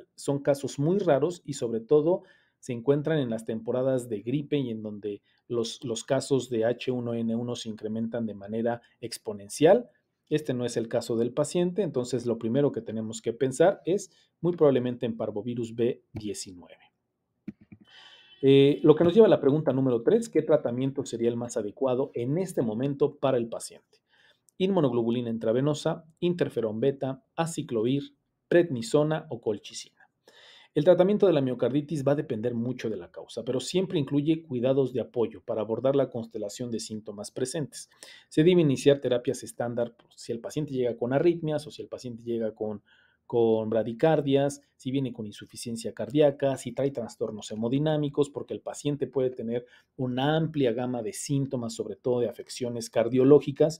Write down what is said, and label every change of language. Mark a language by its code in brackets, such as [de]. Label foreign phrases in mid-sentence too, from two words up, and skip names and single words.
[es] Son casos muy raros y sobre todo se encuentran en las temporadas de gripe y en donde los casos de H1N1 se incrementan de manera exponencial. Este no es el caso del paciente, entonces lo primero que tenemos que pensar es muy probablemente en parvovirus B19. Lo que nos lleva a la pregunta número 3, ¿qué tratamiento sería el más adecuado en este momento para el paciente? Inmunoglobulina intravenosa, interferón beta, aciclovir, prednisona o colchicina. El tratamiento de la miocarditis va a depender mucho de la causa, pero siempre incluye cuidados de apoyo para abordar la constelación de síntomas presentes. Se debe iniciar terapias estándar si el paciente llega con arritmias o si el paciente llega con con bradicardias, si viene con insuficiencia cardíaca, si trae trastornos hemodinámicos, porque el paciente puede tener una amplia gama de síntomas, sobre todo de afecciones cardiológicas.